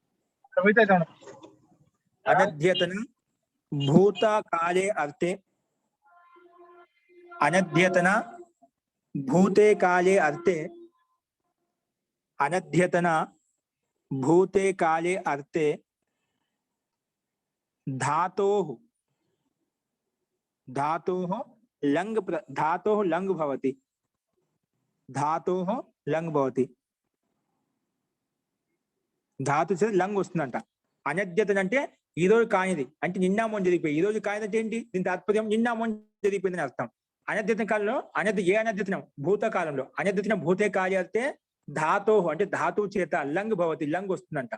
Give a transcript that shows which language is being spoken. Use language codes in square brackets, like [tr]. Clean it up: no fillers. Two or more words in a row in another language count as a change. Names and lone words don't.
[sa] అనధ్యతన భూతకాలే అర్థే అనధ్యతన భూతే కాలే అర్థే అనధ్యతన భూతే కాలే అర్థే धातोः लंग भवति. धातोः लंग भवति. [te] ధాతు చేసి లంగ్ వస్తుందంట. అనధ్యతన అంటే ఈ రోజు కానిది, అంటే నిన్న మొన్న జరిగిపోయి. ఈ రోజు కానిది అంటే ఏంటి? దీని తాత్పర్యం నిన్న మొన్న జరిగిపోయిందని అర్థం. అనధ్యతన కాలంలో ఏ అనధ్యతనం? భూతకాలంలో. [sa] అనధ్యతన భూతే కాలే అర్థే ధాతోః [te] అంటే ధాతువు చేత [sa] లంగ్ భవతి, [te] లంగ్ వస్తుందంట.